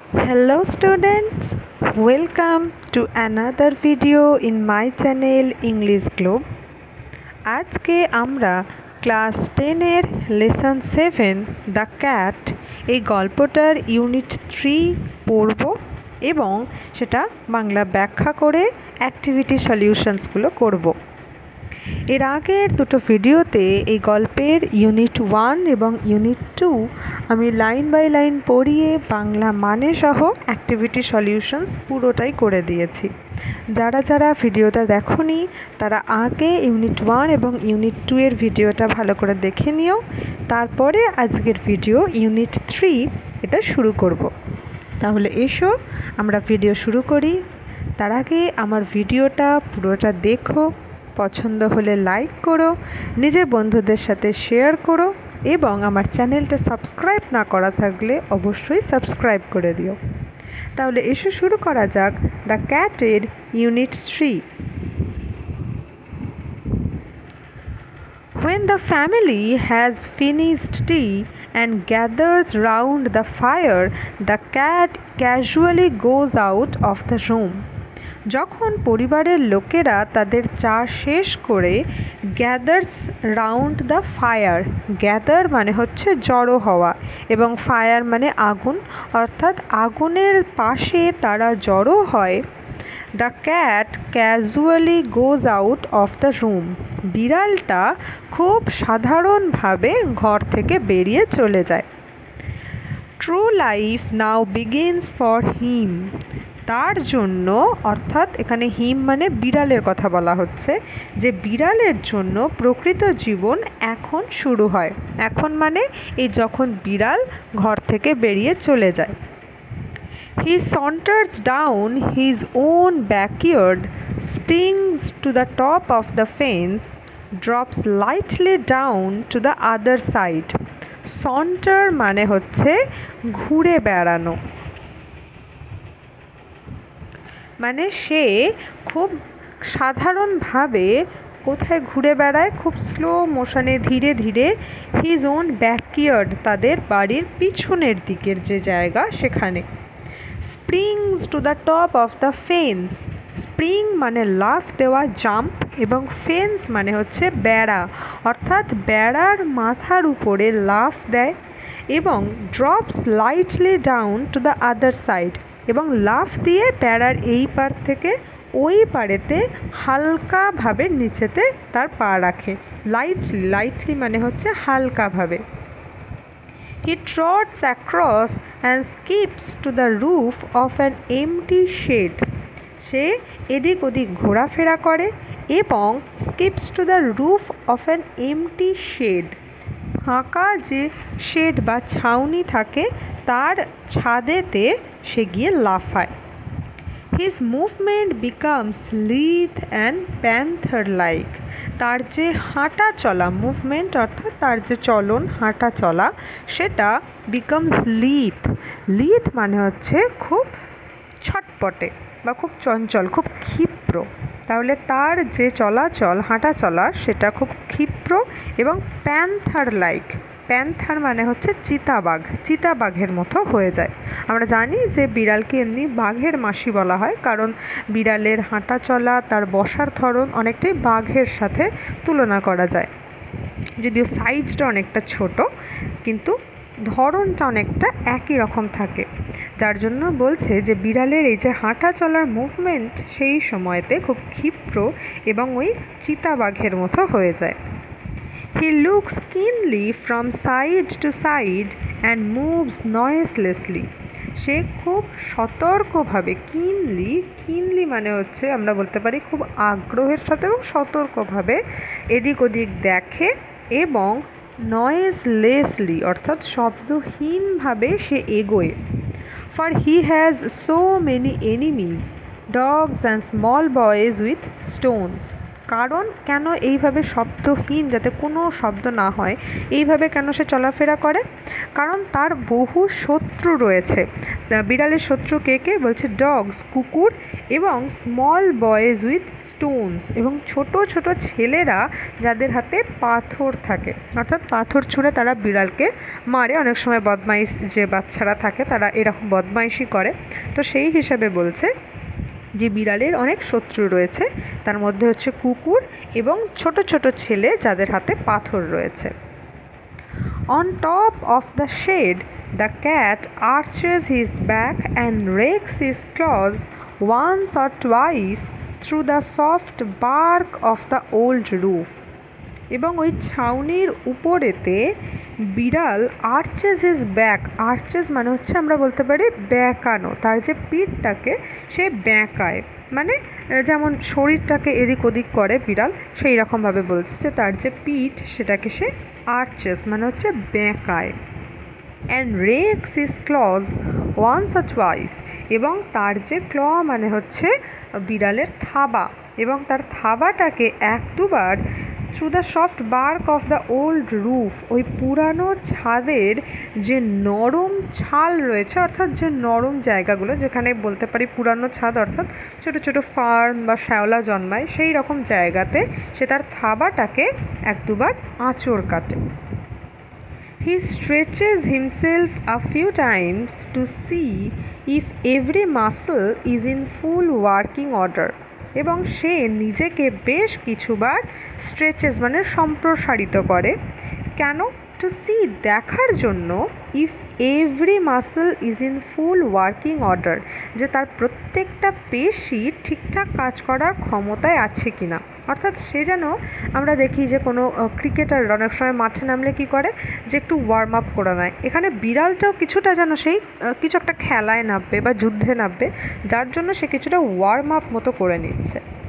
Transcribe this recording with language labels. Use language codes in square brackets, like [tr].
[en] Hello students, welcome to another video in my channel English Globe. [bn] আজকে আমরা class 10 এর lesson 7 the cat এই গল্পটার ইউনিট 3 পড়ব এবং সেটা বাংলা ব্যাখ্যা করে অ্যাক্টিভিটি সলিউশনসগুলো করব। এর আগের দুটো ভিডিওতে এই গল্পের ইউনিট 1 এবং ইউনিট 2 আমি লাইন বাই লাইন পড়িয়ে বাংলা মানে সহ অ্যাক্টিভিটি সলিউশনস পুরোটাই করে দিয়েছি। যারা যারা ভিডিওটা দেখোনি তারা আগে ইউনিট 1 এবং ইউনিট 2 এর ভিডিওটা ভালো করে দেখে নিও, তারপরে আজকের ভিডিও ইউনিট 3 এটা শুরু করব। তাহলে এসো আমরা ভিডিও শুরু করি। তার আগে আমার ভিডিওটা পুরোটা দেখো, পছন্দ হলে লাইক করো, নিজের বন্ধুদের সাথে শেয়ার করো এবং আমার চ্যানেলটা সাবস্ক্রাইব না করা থাকলে অবশ্যই সাবস্ক্রাইব করে দিও। তাহলে এসে শুরু করা যাক the ক্যাটের unit 3। [en] When the family has finished tea and gathers round the fire, the cat casually goes out of the room. [bn] যখন পরিবারের লোকেরা তাদের চা শেষ করে [en] gathers round the fire, [bn] gather মানে হচ্ছে জড়ো হওয়া এবং ফায়ার মানে আগুন, অর্থাৎ আগুনের পাশে তারা জড়ো হয়, [en] the cat casually goes out of the room, [bn] বিড়ালটা খুব সাধারণভাবে ঘর থেকে বেরিয়ে চলে যায়। [en] true life now begins for him, [bn] তার জন্য, অর্থাৎ এখানে হিম মানে বিড়ালের কথা বলা হচ্ছে, যে বিড়ালের জন্য প্রকৃত জীবন এখন শুরু হয়। এখন মানে এই যখন বিড়াল ঘর থেকে বেরিয়ে চলে যায়। [en] He saunters down his own backyard, springs to the top of the fence, drops lightly down to the other side. [bn] Saunter মানে হচ্ছে ঘুরে বেড়ানো, মানে সে খুব সাধারণভাবে কোথায় ঘুরে বেড়ায়, খুব স্লো মোশনে ধীরে ধীরে, [en] his own backyard [bn] তাদের বাড়ির পিছনের দিকের যে জায়গা সেখানে। [en] springs to the top of the fence, [bn] spring মানে লাফ দেওয়া, জাম্প, এবং ফেন্স মানে হচ্ছে বেড়া, অর্থাৎ বেড়ার মাথার উপরে লাফ দেয়, এবং [en] drops lightly down to the other side, [bn] এবং লাফ দিয়ে বেড়ার এই পার থেকে ওই পারেতে হালকাভাবে নিচেতে তার পা রাখে। লাইটলি মানে হচ্ছে হালকাভাবে। [en] He trots across and skips to the roof of an empty shed. [bn] সে এদিক ওদিক ঘোরাফেরা করে এবং [en] skips to the roof of an empty shed, [bn] ফাঁকা যে শেড বা ছাউনি থাকে তার ছাদেতে সে গিয়ে লাফায়। [en] His movement becomes lithe and panther-like. [bn] তার যে হাঁটা চলা, মুভমেন্ট অর্থাৎ তার যে চলন, হাঁটা চলা, সেটা [en] becomes lithe. [bn] lithe মানে হচ্ছে খুব ছটপটে বা খুব চঞ্চল, খুব ক্ষিপ্র। তাহলে তার যে চলাচল, হাঁটা চলা, সেটা খুব ক্ষিপ্র এবং [en] panther like, [bn] প্যান্থার মানে হচ্ছে চিতাবাঘ, চিতাবাঘের মতো হয়ে যায়। আমরা জানি যে বিড়ালকে এমনি বাঘের মাসি বলা হয়, কারণ বিড়ালের হাঁটা চলা, তার বসার ধরন অনেকটাই বাঘের সাথে তুলনা করা যায়, যদিও সাইজটা অনেকটা ছোট কিন্তু ধরনটা অনেকটা একই রকম থাকে, যার জন্য বলছে যে বিড়ালের এই যে হাঁটা চলার মুভমেন্ট সেই সময়তে খুব ক্ষিপ্র এবং ওই চিতাবাঘের মতো হয়ে যায়। [en] He looks keenly from side to side and moves noiselessly. [bn] সে খুব সতর্কভাবে, কিনলি মানে হচ্ছে আমরা বলতে পারি খুব আগ্রহের সাথে এবং সতর্কভাবে এদিক ওদিক দেখে, এবং নয়েজলেসলি অর্থাৎ শব্দহীনভাবে সে এগোয়। [en] For he has so many enemies, dogs and small boys with stones. [bn] কারণ কেন এইভাবে শব্দহীন, যাতে কোনো শব্দ না হয়, এইভাবে কেন সে চলাফেরা করে? কারণ তার বহু শত্রু রয়েছে। বিড়ালের শত্রু কে কে? বলছে ডগস, কুকুর, এবং [en] small boys with stones, [bn] এবং ছোট ছোট ছেলেরা যাদের হাতে পাথর থাকে, অর্থাৎ পাথর ছুঁড়ে তারা বিড়ালকে মারে। অনেক সময় বদমাইশ যে বাচ্চারা থাকে তারা এরকম বদমাইশি করে। তো সেই হিসাবে বলছে যে বিড়ালের অনেক শত্রু রয়েছে, তার মধ্যে হচ্ছে কুকুর এবং ছোট ছোট ছেলে যাদের হাতে পাথর রয়েছে। [en] On top of the shed, the cat arches his back and rakes his claws once or twice through the soft bark of the old roof. [bn] এবং ওই ছাউনির উপরেতে বিড়াল [en] arches his back, [bn] আর্চেস মানে হচ্ছে আমরা বলতে পারি ব্যাঁকানো, তার যে পিঠটাকে সে ব্যাঁকায়, মানে যেমন শরীরটাকে এদিক ওদিক করে বিড়াল, সেই রকমভাবে বলছে যে তার যে পিঠ সেটাকে সে আর্চেস মানে হচ্ছে ব্যাঁকায়। [en] and rakes his claws once or twice, [bn] এবং তার যে ক্ল মানে হচ্ছে বিড়ালের থাবা, এবং তার থাবাটাকে এক দুবার [en] through the soft bark of the old roof, [bn] ওই পুরানো ছাদের যে নরম ছাল রয়েছে, অর্থাৎ যে নরম জায়গাগুলো যেখানে বলতে পারি পুরানো ছাদ, অর্থাৎ ছোটো ছোটো ফার্ন বা শ্যাওলা জন্মায়, সেই রকম জায়গাতে সে তার থাবাটাকে এক দুবার আঁচড় কাটে। [en] He stretches himself a few times to see if every muscle is in full working order, [bn] এবং সে নিজেকে বেশ কিছুবার স্ট্রেচেস মানে সম্প্রসারিত করে। কেন? [en] to see [bn] দেখার জন্য, [en] if every muscle is in full working order, [bn] যে তার প্রত্যেকটা পেশি ঠিকঠাক কাজ করার ক্ষমতায় আছে কিনা। অর্থাৎ সে যেন, আমরা দেখি যে কোনো ক্রিকেটার অনেক সময় মাঠে নামলে কি করে, যে একটু ওয়ার্ম আপ করে নেয়, এখানে বিড়ালটাও কিছুটা যেন সেই কিছু একটা খেলায় নামবে বা যুদ্ধে নামবে, যার জন্য সে কিছুটা ওয়ার্ম আপ মতো করে নিচ্ছে।